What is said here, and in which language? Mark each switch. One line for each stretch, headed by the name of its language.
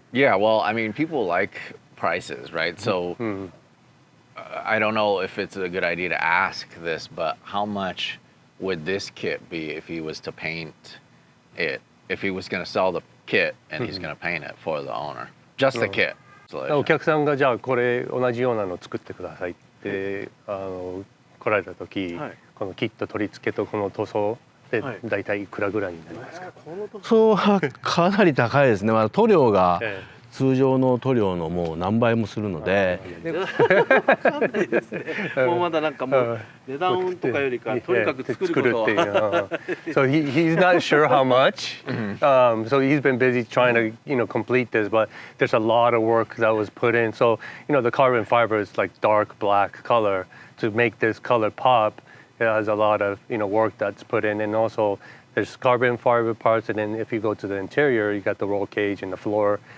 English: Yeah, well, I mean, people like prices, right? So I don't know if it's a good idea to ask this, but how much would this kit be if he was to paint it? If he was going to sell the kit and he's going to paint it for the owner, just the kit.
Japanese: お客さんがじゃあこれ同じようなの作ってくださいって来られた時、このキット取り付けとこの塗装で大体いくらぐらいになりますか？塗装はかなり高いですね。塗料が通常の塗料のもう何倍もするので。わかんないですね。もうまだなんかもう値段とかよりかとにかく作ることは。
English: So he's not sure how much. So he's been busy trying to complete this, but there's a lot of work that was put in. So the carbon fiber is like dark black color. To make this color pop, it has a lot of work that's put in, and also there's carbon fiber parts, and then if you go to the interior, you got the roll cage and the floor.